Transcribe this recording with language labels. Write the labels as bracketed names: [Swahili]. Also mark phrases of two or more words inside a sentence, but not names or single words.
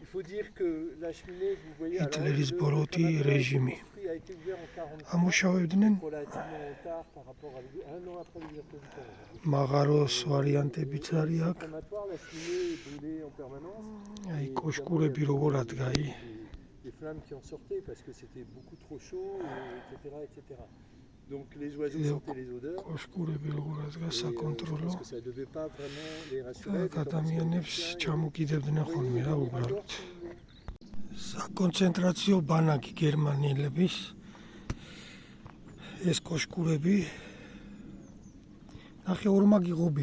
[Georgian] ჰიტლერის ბოროტი რეჟიმი. ამუშავებდნენ მაღაროს ვარიანტებიც არის აქ. აი კოშკურები როგორ ადგაი. [French] Donc les oiseaux sentaient les odeurs. [Georgian] კოშკურები როგორ ადგა საკონტროლო. ადამიანებს ჩამოკიდებდნენ ხოლმე რა უბრალოდ. საკონცენტრაციო ბანაკი გერმანელების ეს კოშკურები ნახე ორმაგი ღობი